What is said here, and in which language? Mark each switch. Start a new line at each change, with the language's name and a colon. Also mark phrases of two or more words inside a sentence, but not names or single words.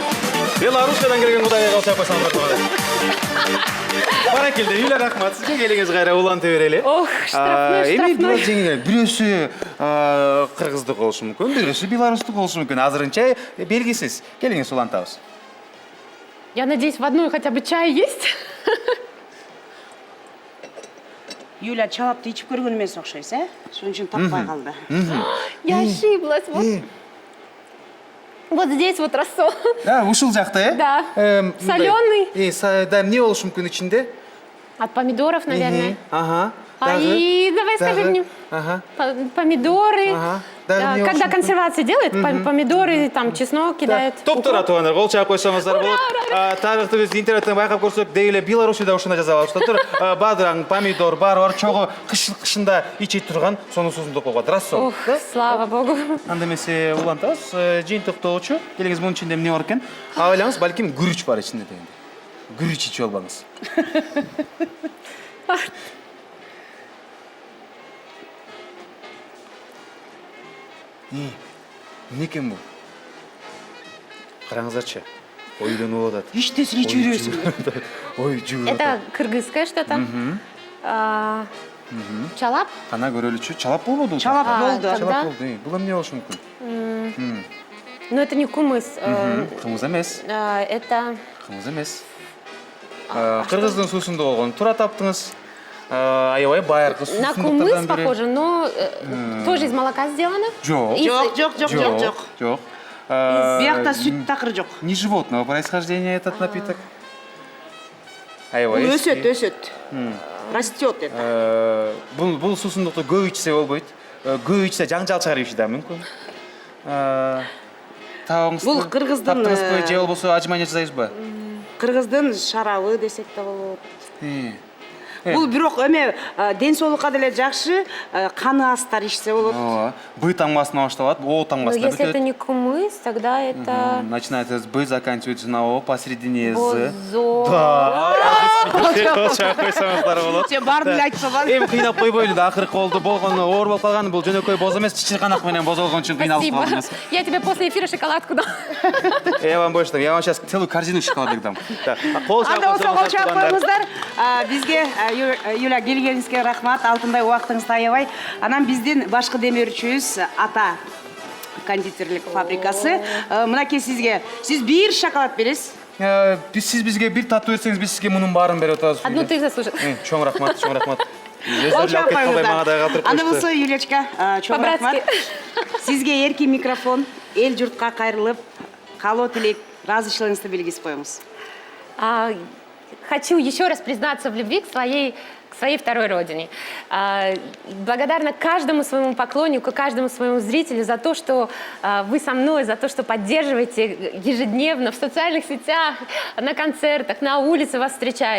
Kyrgyz: Белорусиядан келген Кудагый калса койсоңуз Кудагый. Баракелде, Юля, рахмат. Сизге келиңиз кайра уланта берели. Ох, штрафной, Эми бул штрафной. жеңелер, бирөөсү кыргыздык болушу мүмкүн, бирөөсү белорустук болушу мүмкүн. Азырынча белгисиз. Келиңиз улантабыз.
Russian: Я надеюсь, в одной хотя бы чай есть?
Kyrgyz: Юля чалапты ичип көргөн эмес окшойсуз, Шуның үчүн таппай калды.
Russian: Я ошиблась. Вот здесь вот рассол.
Kyrgyz: Ушул жакта,
Russian: Да. Солёный.
Kyrgyz: Да, эмне болушу мүмкүн ичинде?
Russian: От помидоров, наверное. Ага. И давай скажи мне. Ага. Помидоры. Ага. Да, мне Когда очень- консервация делает, помидоры, там чеснок кидает.
Kyrgyz: Топтора туугандар, кол чаап койсоңуздар болот. Тарыхты биз интернеттен байкап көрсөк, деги эле Белоруссияда ушуна жаза алышыптыр. Бадыраң, помидор, бар чогуу кышында ичи турган, сонун суусундук болуп калат.
Russian: Рассол. Ох, слава богу.
Kyrgyz: Анда эмесе улантабыз. Жыйынтыктоочу. Келиңиз мунун ичинде эмне бар экен? Ойлаңыз, балким күрүч бар ичинде дегенде. Күрүч ичип албаңыз. Эмне экен бул? Караңыздарчы. Ойлонуп атат. Иштесин ичип жүрөсүң. Ой, жууп
Russian: Это
Kyrgyz: атат.
Russian: кыргызское что-то.
Kyrgyz: Чалап? Кана көрөлүчү. Чалап болбоду? Чалап болду.
Russian: тогда-
Kyrgyz: Чалап болду. Бул эмне болушу мүмкүн?
Russian: Но это не кумыс.
Kyrgyz: Кымыз эмес.
Russian: Это...
Kyrgyz: Кымыз эмес. Кыргыздын суусунда болгон. Туура таптыңыз. Аябай байыркы
Russian: На
Kyrgyz: суусундуктардан
Russian: кумыс похоже, но тоже из молока сделано.
Kyrgyz: Жок. Жок. Жок. Биякта сүт такыр жок.
Russian: Не животного происхождения этот напиток.
Kyrgyz: Аябай Бул эски. өсөт.
Russian: Растет это.
Kyrgyz: Бул суусундукту көп ичсе болбойт. Көп ичсе жаңжал чыгарышы да мүмкүн. Табыңызды. Бул кыргыздын, таптыңызбы же болбосо ажмания жасайсызбы? Кыргыздын шарабы десек да болот. Бул бирок эме ден соолукка деле жакшы, каны астар ичсе болот. Ооба. Б таңбасына башталат, О
Russian: Но
Kyrgyz: таңбасына
Russian: если это
Kyrgyz: бүтөт.
Russian: не кумыс, тогда это... Начинается с Б, заканчивается на О, посередине З.
Kyrgyz: Бозо.
Russian: Да.
Kyrgyz: Колчак койсоңуздар болот. Сен баарын эле айтып салган. Эми кыйнап койбойлу да, акыркы болду болгону, оор болуп калган, бул жөнөкөй боз эмес, чычырканак менен боз болгон үчүн кыйналып
Russian: Спасибо.
Kyrgyz: калдыңыз.
Russian: Я тебе после эфира шоколадку дам. Я вам больше, я вам сейчас целую корзину шоколадок дам.
Kyrgyz: Анда болсо кол чаап коюңуздар. Бизге Юля келгениңизге рахмат. Алтындай убактыңызды аябай. Анан биздин башкы демөөрчүбүз Ата кондитерлик фабрикасы. Мынакей сизге. Сиз бир шоколад бересиз. Сиз бизге бир таттуу берсеңиз, биз сизге мунун баарын берип атабыз.
Russian: Одну ты заслужил.
Kyrgyz: Чоң рахмат, чоң рахмат. Кол чаап коюңуздар. Анда болсо Анда Юлечка, чоң рахмат. Сизге эркин микрофон, эл журтка кайрылып, каалоо тилек, ыраазычылыгыңызды белгисип коюңуз.
Russian: Хочу еще раз признаться в любви к своей второй родине. Благодарна каждому своему поклоннику, каждому своему зрителю за то, что вы со мной, за то, что поддерживаете ежедневно в социальных сетях, на концертах, на улице вас встречаю.